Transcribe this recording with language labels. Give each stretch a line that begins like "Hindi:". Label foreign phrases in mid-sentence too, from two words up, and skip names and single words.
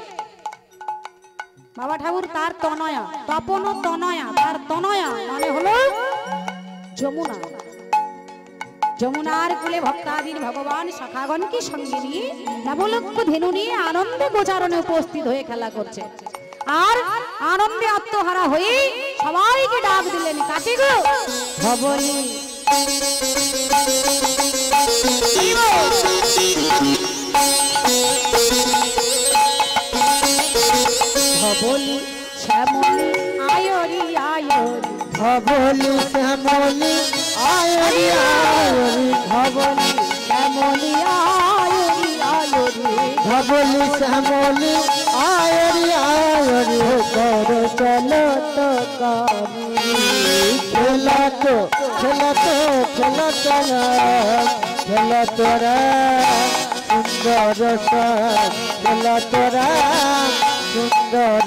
Bangla: বাবা ঠাকুর তার তনয়া, তপন তনয়া, তার তনয়া মানে হলো যমুনা। যমুনার কুলে ভক্তাধীন ভগবান সখাগণকে সঙ্গে নিয়ে নবলক্ষ ধেনু নিয়ে আনন্দে গোচারণে উপস্থিত হয়ে খেলা করছে। আর আনন্দে আত্মহারা হয়ে সবাইকে ডাক দিলেন, কাকে গো? ধবলি ধবলি শ্যামলি আয়রি আয়রি, ধবলি শ্যামলি আয়রি আয়রি, ধবলি শ্যামলি আয়রি আয়রি, ধবলি শ্যামলি আয়রি আয়রি, কর চলো তো কামি খেলা তো খেলা তো খেলা তোরা খেলা তোরা সুন্দর খেলা তোরা সুন্দর